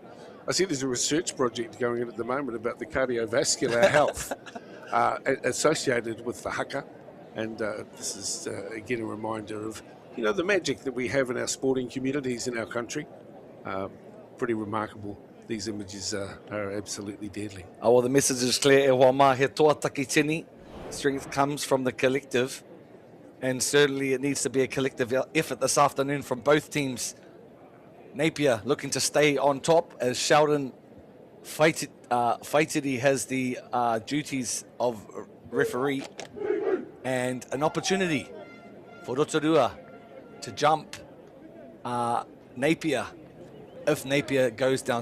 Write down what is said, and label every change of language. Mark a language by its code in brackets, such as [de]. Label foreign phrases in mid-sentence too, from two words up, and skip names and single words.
[en] I see there's a research project going in at the moment about the cardiovascular health associated with the haka, and this is again a reminder of, you know, the magic that we have in our sporting communities in our country. Pretty remarkable. These images are absolutely deadly. Oh, well, the message is clear. [mi] E hoa mā he toa taki tini. [en] Strength comes from the collective, and certainly it needs to be a collective effort this afternoon from both teams. Napier looking to stay on top as Sheldon Faitiri has the duties of referee, and an opportunity for Rotorua to jump Napier if Napier goes down.